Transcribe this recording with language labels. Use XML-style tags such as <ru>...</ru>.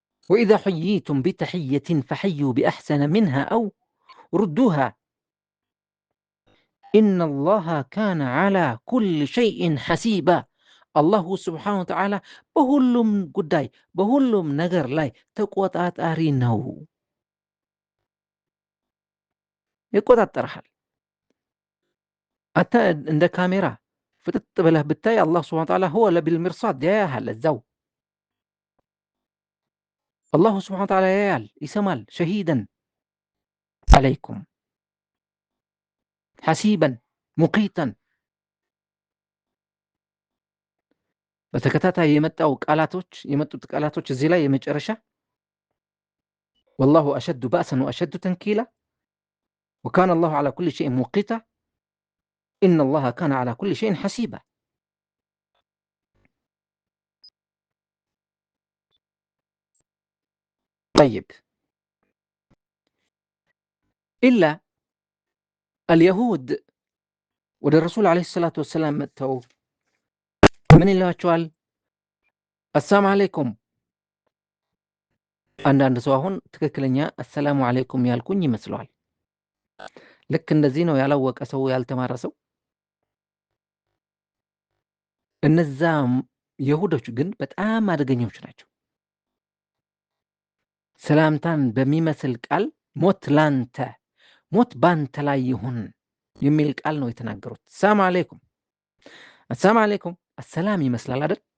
<ar>وإذا حييتم بتحية فحيوا بأحسن منها أو ردوها إن الله كان على كل شيء حسيبا።</ar> <am>አላሁ ስብሓነሁ ወተዓላ በሁሉም ጉዳይ በሁሉም ነገር ላይ ተቆጣጣሪ ነው፣ ይቆጣጠርሃል። አንተ እንደ ካሜራ ፍጥጥ ብለህ ብታይ አላህ ስብሓነሁ ወተዓላ ሁወ ለቢልሚርሳድ ያያሃል እዛው።</am> <ar>الله سبحانه وتعالى</ar> <am>ያያል ይሰማል ሸሂደን አለይኩም ሐሲበን ሙቂተን በተከታታይ የመጡት ቃላቶች እዚህ ላይ የመጨረሻ</am> <ar>والله أشد بأسا وأشد تنكيلا وكان الله على كل شيء موقتا إن الله كان على كل شيء حسيبا طيب إلا اليهود</ar> <am>ወደ ረሱል ዓለይሂ ሰላቱ ወሰላም መጥተው ምን ይላቸዋል? አሰላሙ አለይኩም። አንዳንድ ሰው አሁን ትክክለኛ አሰላሙ አለይኩም ያልኩኝ ይመስለዋል። ልክ እንደዚህ ነው ያላወቀ ሰው፣ ያልተማረ ሰው። እነዛ ይሁዶች ግን በጣም አደገኞች ናቸው። ሰላምታን በሚመስል ቃል ሞት ላንተ፣ ሞት ባንተ ላይ ይሁን የሚል ቃል ነው የተናገሩት። ሰላም አለይኩም አሰላም አለይኩም። አሰላም ይመስላል አይደል?</am>